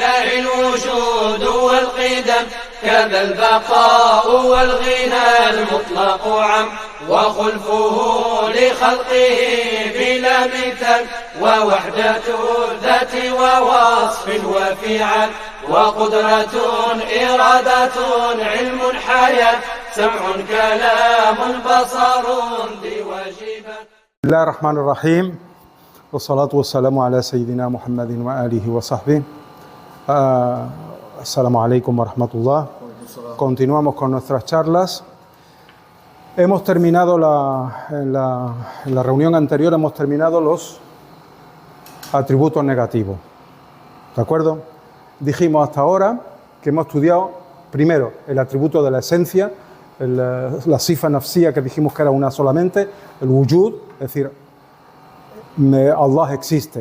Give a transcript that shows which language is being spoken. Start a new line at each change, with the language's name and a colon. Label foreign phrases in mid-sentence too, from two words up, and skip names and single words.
Arabic: الوجود والقدم، كذا البقاء والغنى المطلق عم، وخلفه لخلقه بلا مثال، ووحدة الذات ووصف وفعل، وقدرة إرادة علم حياة، سمع كلام بصر ذي واجبات. بسم الله الرحمن الرحيم، والصلاة والسلام على سيدنا محمد وآله وصحبه. السلام عليكم ورحمة الله.
Spanish: Continuamos con nuestras charlas. Hemos terminado en la reunión anterior, hemos terminado los atributos negativos. ¿De acuerdo? Dijimos hasta ahora que hemos estudiado primero el atributo de la esencia, la
Arabic: صفة نفسية,
Spanish: que dijimos que era una solamente, el wujud, es decir, Allah existe.